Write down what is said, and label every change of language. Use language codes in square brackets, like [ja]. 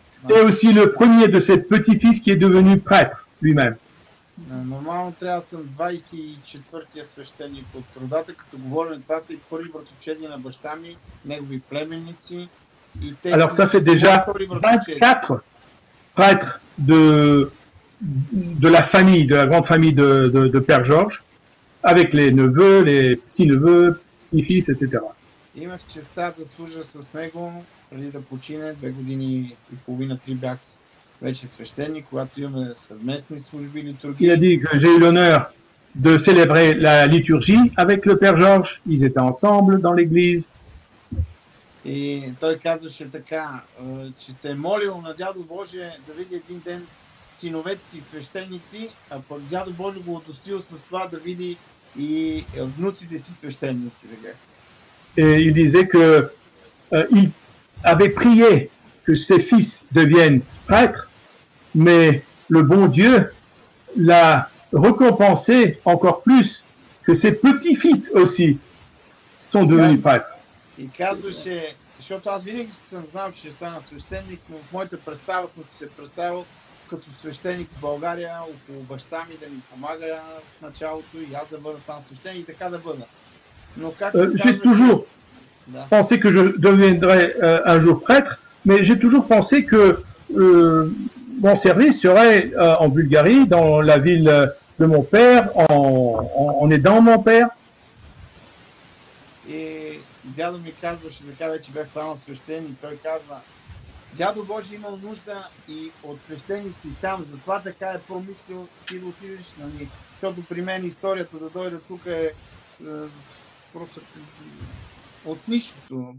[fr] Et aussi le premier de ses petits-fils qui est devenu prêtre lui-même. [bg] Нормално трябва да съм 24-тия свещеник от родата, като говорим, това са и първи братовчеди на баща ми, негови племенници. [fr] Alors ça fait déjà 24 prêtres de la famille, de la grande famille de Père Georges, avec les neveux, les petits-neveux, petits-fils, etc. [bg] Имах честта да служа с него преди да почине, 2 години и половина, 3 бях вече свещеник, когато имаме съвместни служби литургии. [fr] Il a dit que j'ai eu l'honneur de célébrer la liturgie avec le Père Georges. Ils étaient ensemble dans l'église. [bg] И той казваше така, че се е молил на дядо Боже да види един ден синовете си свещеници, а пък дядо Боже го удостил с това да види и внуците си свещеници. [fr] Et il disait que il avait prié que ses fils deviennent prêtres, mais le bon Dieu l'a récompensé encore plus que ses petits-fils aussi sont devenus prêtres. [bg] И казваше, защото аз винаги съм знал, че ще стана свещеник, но в моята представа съм се представил като свещеник в България, около баща ми да ми помага в началото и аз да бъда там свещеник и така да бъда. Но както [fr] j'ai toujours pensé que je deviendrais un jour prêtre, mais j'ai toujours pensé que mon service serait en Bulgarie, dans la ville de mon père, en aidant mon père. [bg] И дядо ми казваше, така вече бях станал свещеник, той казва, дядо Божи имал нужда и от свещеници там, затова така е промислил ти да отидеш на ни. Защото при мен историята да дойде тук е просто от нищото.